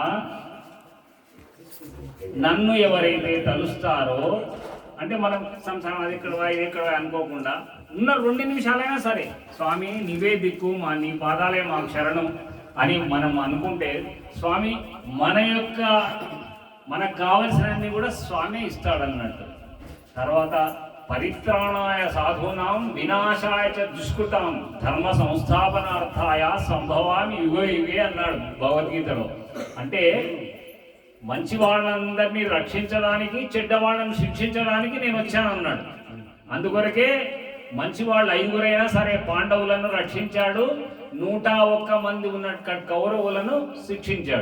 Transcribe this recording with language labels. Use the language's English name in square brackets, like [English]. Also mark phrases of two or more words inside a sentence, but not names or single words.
[Telugu] నన్ను ఎవరైతే తలుస్తారో అంటే మనం సంసారం అది ఇక్కడ అనుకోకుండా ఉన్న 2 నిమిషాలైనా సరే స్వామి నీవే దిక్కు నీ పాదాలే మాకు శరణం అని మనం అనుకుంటే స్వామి మనకు కావలసినన్ని కూడా స్వామి ఇస్తాడన్నట్టు. తర్వాత [Sanskrit] పరిత్రాణాయ సాధూనాం వినాశాయ చ దుష్కృతాం ధర్మ సంస్థాపనార్థాయ సంభవామి యుగే యుగే [Telugu] అన్నాడు భగవద్గీతలో. అంటే మంచి వాళ్ళందరినీ రక్షించడానికి చెడ్డవాళ్ళని శిక్షించడానికి నేను వచ్చానన్నాడు. అందుకొరకే మంచి వాళ్ళు 5గురైనా సరే పాండవులను రక్షించాడు, 101 మంది ఉన్న కౌరవులను శిక్షించాడు.